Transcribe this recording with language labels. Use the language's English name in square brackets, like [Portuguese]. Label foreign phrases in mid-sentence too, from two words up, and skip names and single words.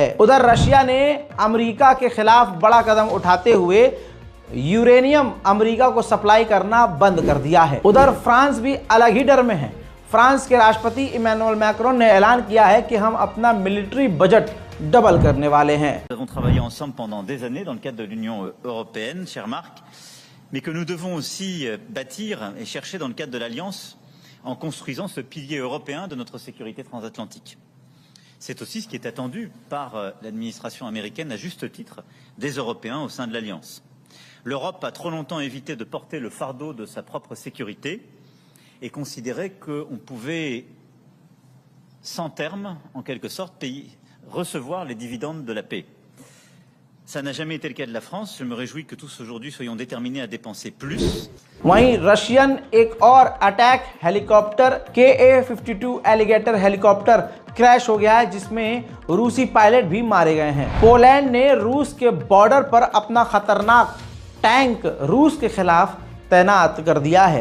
[Hindi] उधर रशिया ने अमेरिका के खिलाफ बड़ा कदम उठाते हुए यूरेनियम अमेरिका को सप्लाई करना बंद कर दिया है। उधर फ्रांस भी अलग ही डर में है। फ्रांस के राष्ट्रपति इमैनुअल मैक्रोन ने ऐलान किया है कि हम अपना [English] military budget double [Hindi] करने वाले हैं। [French] Nous avons travaillé ensemble pendant des années dans le cadre de l'Union européenne, cher Marc, mais que nous devons aussi bâtir et chercher dans le cadre de l'Alliance en construisant ce pilier européen de notre sécurité transatlantique. C'est aussi ce qui est attendu par l'administration américaine, à juste titre, des Européens au sein de l'Alliance. L'Europe a trop longtemps évité de porter le fardeau de sa propre sécurité et considéré qu'on pouvait, sans terme, en quelque sorte, recevoir les dividendes de la paix. Ça n'a jamais été le cas de la France. Je me réjouis que tous aujourd'hui soyons déterminés à dépenser plus. [Hindi] वहीं रशियन एक और [English] attack helicopter [Hindi] KA-52 [English] Alligator helicopter [Hindi] क्रैश हो गया है, जिसमें रूसी पायलट भी मारे गए हैं। पोलैंड ने रूस के बॉर्डर पर अपना खतरनाक टैंक रूस के खिलाफ तैनात कर दिया है।